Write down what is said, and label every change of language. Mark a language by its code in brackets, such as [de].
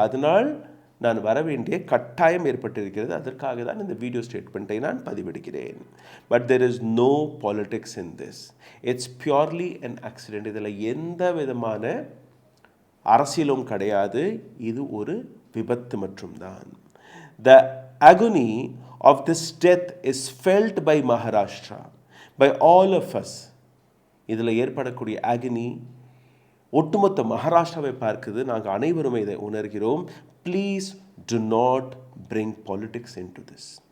[ta] அதனால் நான் வர வேண்டிய கட்டாயம் ஏற்பட்டிருக்கிறது. அதற்காக தான் இந்த வீடியோ ஸ்டேட்மெண்ட்டை நான் பதிவிடுகிறேன். [en] But there is no politics in this. It's purely an accident. [ta] இதில் எந்த விதமான அரசியலும் கிடையாது. இது ஒரு விபத்து மட்டும்தான். [en] The agony of this death is felt by Maharashtra, by all of us. [ta] இதில் ஏற்படக்கூடிய agony ஒட்டுமொத்த மகாராஷ்டிராவை பார்க்குது. நாங்கள் அனைவருமே இதை உணர்கிறோம். [en] Please do not bring politics into this.